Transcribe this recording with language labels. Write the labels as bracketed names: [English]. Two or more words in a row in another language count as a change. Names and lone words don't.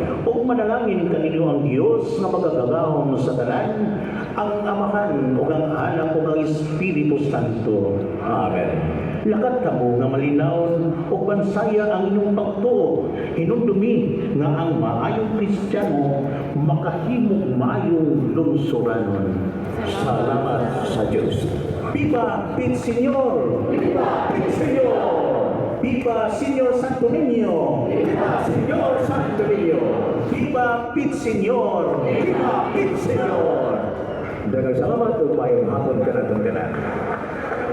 [Cebuano] O manalangin kanino ang Dios nga magagagahom sa tanan, ang Amahan o ang Anak o ang Espiritu Santo. Amen. Lakat kamo nga malinawon o bansaya ang inyong pagtuo, hinumdumi nga ang maayong Kristiyano makahimog maayong lungsuranon. Salamat sa Diyos. Viva Pit Señor! Viva Pit Señor! Viva Señor Santo Niño! Viva Señor Santo Niño! Viva Pit Señor! Viva Pit Señor! Daghang salamat ug maayong hapon kanatong tanan.